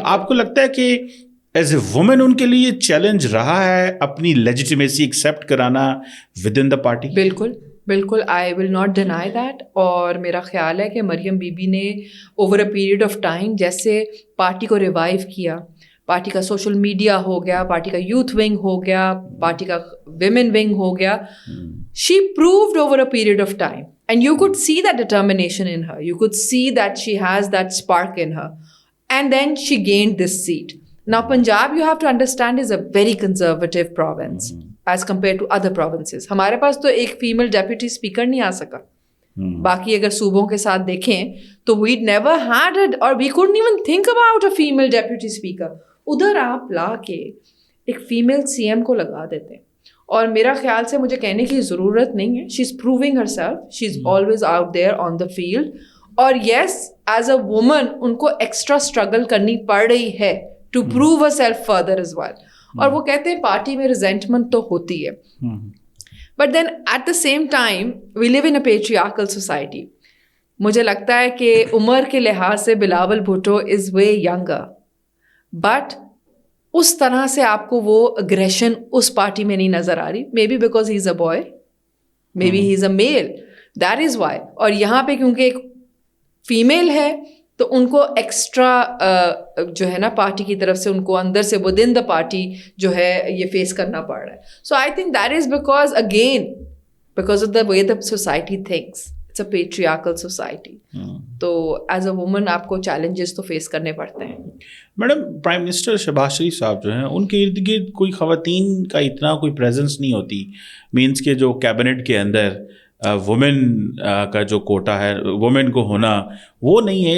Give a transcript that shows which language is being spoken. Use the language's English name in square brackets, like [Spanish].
[Urdu] آپ کو لگتا ہے کہ ایز اے وومن ان کے لیے چیلنج رہا ہے اپنی لیجیٹیمیسی ایکسیپٹ کرانا ود ان دا پارٹی؟ بالکل بالکل، [English] I will not deny that. [Urdu] اور میرا خیال ہے کہ مریم بی بی نے over a period of time جیسے پارٹی کو ریوائیو کیا، پارٹی کا سوشل میڈیا ہو گیا, پارٹی کا یوتھ ونگ ہو گیا, پارٹی کا ویمن ونگ ہو گیا. [English] She proved over a period of time, and you could see that determination in her. You could see that she has that spark in her, and then she gained this seat. Now Punjab, you have to understand, is a very conservative province as compared to other provinces. [Urdu] ہمارے پاس تو ایک female deputy speaker نہیں آ سکا. باقی اگر صوبوں کے ساتھ دیکھیں تو [English] we never had it, or we couldn't even think about a female deputy speaker. [Urdu] ادھر آپ لا کے ایک فیمل سی ایم کو لگا دیتے ہیں, اور میرا خیال سے مجھے کہنے کی ضرورت نہیں ہے, [English] She is proving herself, she is always out there on the field. [Urdu] اور یس, ایز اے وومن ان کو ایکسٹرا اسٹرگل کرنی پڑ رہی ہے to prove her self further as well. اور وہ کہتے ہیں پارٹی میں ریزینٹمنٹ تو ہوتی ہے, [English] But then at the same time we live in a patriarchal society. [Urdu] مجھے لگتا ہے کہ عمر کے لحاظ سے بلاول بھٹو از وے ینگر, بٹ اس طرح سے آپ کو وہ اگریشن اس پارٹی میں نہیں نظر آ رہی. [English] Maybe because he is a boy, maybe he is a male, that is why. [Urdu] اور یہاں پہ کیونکہ ایک فیمیل ہے تو ان کو ایکسٹرا جو ہے نا پارٹی کی طرف سے ان کو اندر سے ود ان دا پارٹی جو ہے یہ فیس کرنا پڑ رہا ہے. [English] So I think that is because again because of the way the society thinks. It's a patriarchal society. [Urdu] تو ایز اے وومن آپ کو چیلنجز تو فیس کرنے پڑتے ہیں. میڈم, پرائم منسٹر شہباز شریف صاحب جو ہیں ان کے ارد گرد کوئی خواتین کا اتنا کوئی پریزنس نہیں ہوتی. مینس کے جو کیبنٹ کے اندر وومن کا جو کوٹا ہے, وومن کو ہونا وہ نہیں ہے.